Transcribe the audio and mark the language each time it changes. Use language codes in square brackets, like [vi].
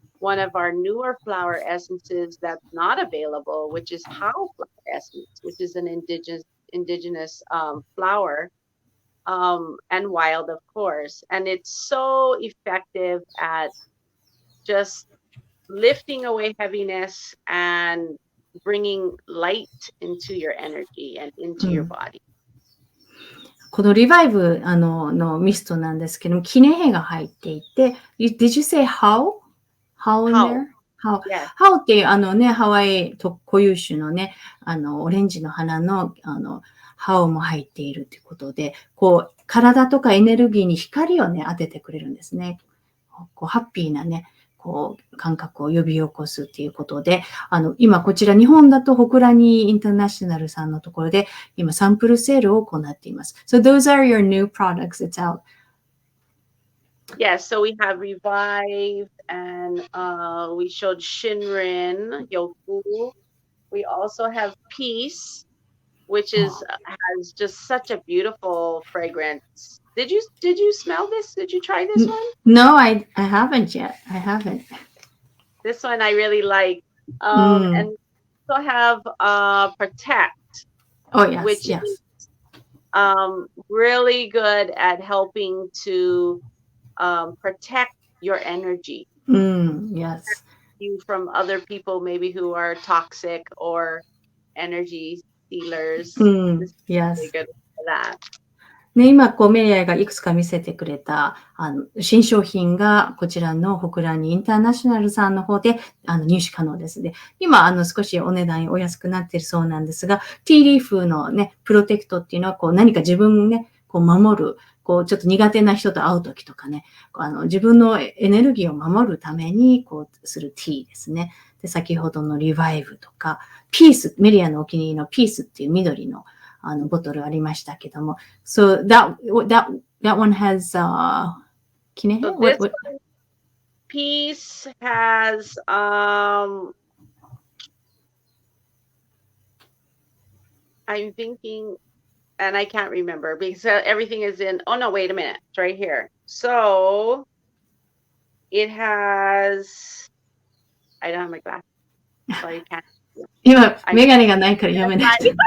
[en] one of our newer flower essences that's not available, which is How flower essence, which is an indigenous flower, and wild, of course. And it's so effective at just lifting away heaviness and bringing light into your energy and into your body. [ja] このリバイブのミストなんですけども、キネヘが入っていて、 [en] Did you say how? How in there? How? Yes. [ja] How っていうハワイ固有種のね、オレンジの花の、ハオも入っているということで、こう、体とかエネルギーに光をね、当ててくれるんですね。こう、ハッピーなね、こう、感覚を呼び起こすっていうことで、今こちら日本だとホクラニインターナショナルさんのところで、今サンプルセールを行っています。 [en] So those are your new products. It's out. Yes, so we have Revive and we showed Shinrin, Yoku. We also have Peace, which has just such a beautiful fragrance. Did you smell this? Did you try this one? No, I haven't yet. I haven't. This one I really like. And we also have Protect. Oh, yes, which yes. is really good at helping to protect your energy. Yes. You from other people maybe who are toxic or energy stealers. This is Yes. really good for that. [ja] ね、今、メリアがいくつか見せてくれた、新商品が、こちらのホクラニインターナショナルさんの方で、入手可能ですね。今、少しお値段お安くなっているそうなんですが、ティーリーフのね、プロテクトっていうのは、こう、何か自分をね、こう、守る、こう、ちょっと苦手な人と会うときとかね、自分のエネルギーを守るために、こう、するティーですね。で、先ほどのリバイブとか、ピース、メリアのお気に入りのピースっていう緑の、ボトルありましたけども。 [en] So that one has, can I So what, this one, Peace has I'm thinking, and I can't remember because everything is in, oh no, wait a minute, it's right here. So it has, I don't have my glasses, so you can't. [ja] 今、メガネがないから読めない。